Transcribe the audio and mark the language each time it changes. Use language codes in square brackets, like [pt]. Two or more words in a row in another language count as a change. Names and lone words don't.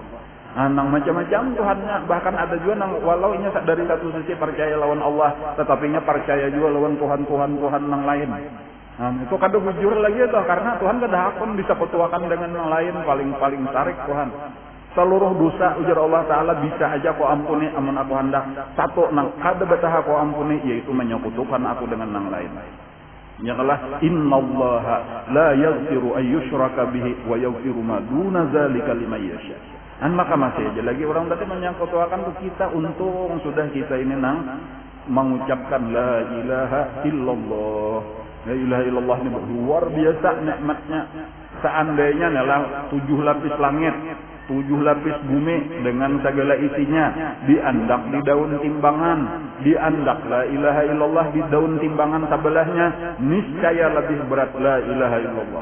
[bjn] Nang macam-macam Tuhannya, bahkan ada juga nang walau nya dari satu sisi percaya lawan Allah, tetapi nya percaya juga lawan Tuhan nang lain. Itu kada bujur lagi itu karena Tuhan kada hakun bisa petuakan dengan yang lain, paling tarik Tuhan. Seluruh dosa ujar Allah Ta'ala bisa aja kau ampuni amun aku hendak. Satu nang kada betah kau ampuni yaitu menyekutukan aku dengan yang lain. [ar] Ingatlah إن الله لا يغفر أن يشرك به ويغفر ما دون ذلك لمن يشاء. [id] Maka masih aja lagi orang tadi menyekutukan tuh kita untung sudah kita ini nang mengucapkan [ar] لا إله إلا الله. لا إله إلا الله [id] ini luar biasa nikmatnya. Seandainya adalah 7 lapis langit, 7 lapis bumi dengan segala isinya diandak di daun timbangan, diandak [ar] لا إله إلا الله [id] di daun timbangan sebelahnya, niscaya lebih berat [ar] لا إله إلا الله.